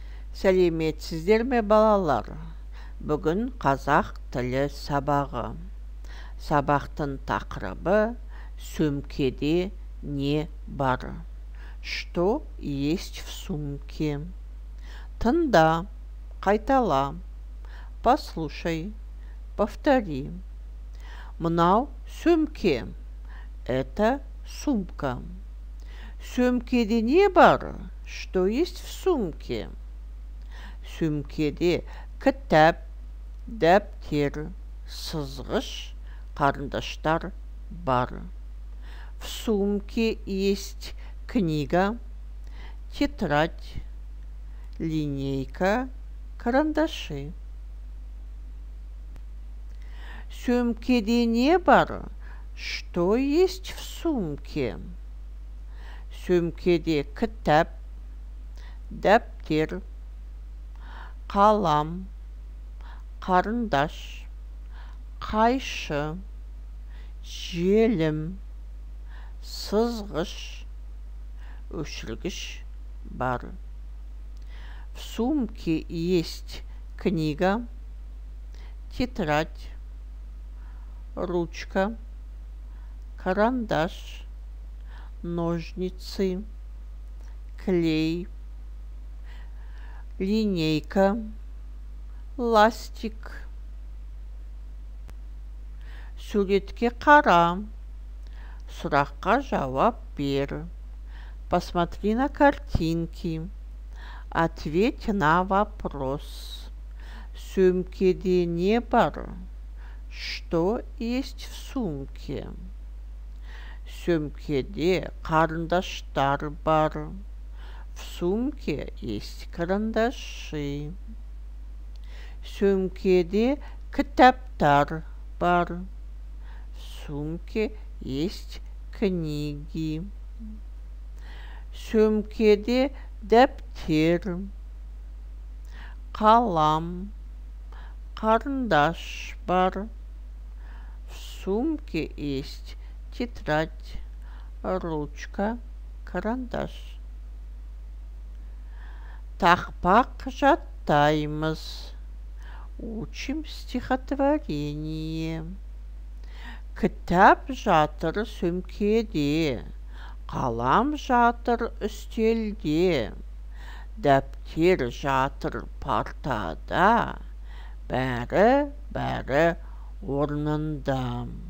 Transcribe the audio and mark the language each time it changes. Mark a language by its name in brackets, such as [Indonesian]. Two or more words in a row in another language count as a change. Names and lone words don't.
[Kazakh] Сәлеметсіздер ме балалар? Бүгін қазақ тілі сабағы. Сабақтың тақырыбы сөмкеде не бар? [Russian] Что есть в сумке? [Kazakh] Тыңда, қайтала, [Russian] послушай, повтори. [Kazakh] Мынау сөмке. [Russian] Это сумка. [Kazakh] Сөмкеде не бар? [Russian] Что есть в сумке? [Kazakh] Сөмкеде кітап, дәптер, сызғыш, қарындаштар бар. [Russian] В сумке есть книга, тетрадь, линейка, карандаши. [Kazakh] Сөмкеде не бар? [Russian] Что есть в сумке? [Kazakh] Сөмкеде кітап, дәптер, қалам, қарындаш, қайшы, желім, сызғыш, өшіргіш бар. [Russian] В сумке есть книга, тетрадь, ручка, карандаш, ножницы, клей, линейка, ластик. [Kazakh] Суретке қара, сұраққа жауап бер. [Russian] Посмотри на картинки. Ответь на вопрос. [Kazakh] Сөмкеде не бар? [Russian] Что есть в сумке? [Kazakh] Сөмкеде қарындаштар бар. [Russian] В сумке есть карандаши. [Kazakh] Сөмкеде кітаптар бар. [Russian] В сумке есть книги. [Kazakh] Сөмкеде дәптер, қалам, қарындаш бар. [Russian] В сумке есть тетрадь, ручка, карандаш. [Kazakh] Тақпақ жаттаймыз. [Russian] Учим стихотворение. [Kazakh] Кітап жатыр сөмкеде, қалам жатыр үстелде, дәптер жатыр партада, бәрі орнында.